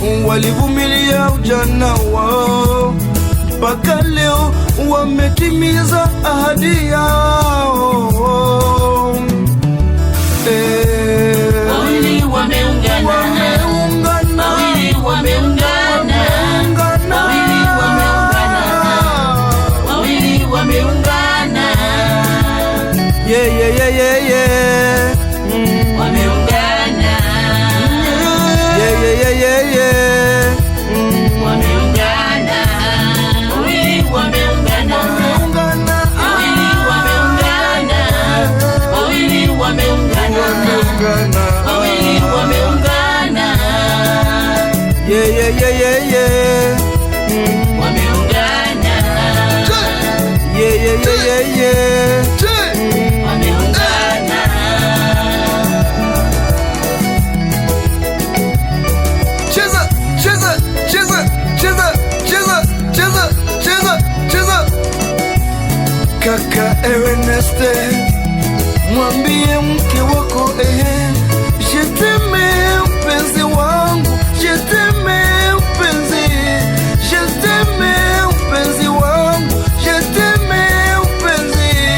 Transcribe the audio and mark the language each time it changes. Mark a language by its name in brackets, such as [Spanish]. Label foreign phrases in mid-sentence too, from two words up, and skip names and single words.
[Swahili] walivumilia ujana wao mpaka leo wametimiza ahadi yao. Wawili wameungana, wawili wameungana, wawili wameungana, wawili wameungana. [English] Yeah, yeah, yeah, yeah, yeah. [Swahili] Wameungana. [English] Yeah, yeah, yeah, yeah, yeah. [Swahili] Wameungana. Wawili wameungana, wawili wameungana, wawili wameungana, wawili wameungana. [English] Yeah, yeah, yeah, yeah, yeah. [Swahili] Wameungana. [English] Yeah, yeah, yeah, yeah, yeah. [Swahili] Wameungana. Cheza, cheza, cheza, cheza, cheza, cheza, cheza, cheza. Kaka Erneste, mwambie mke wako [French] je t'aime [Swahili] mpenzi wangu, [French] je t'aime mpenzi, je t'aime [Swahili] mpenzi wangu, [French] je t'aime mpenzi.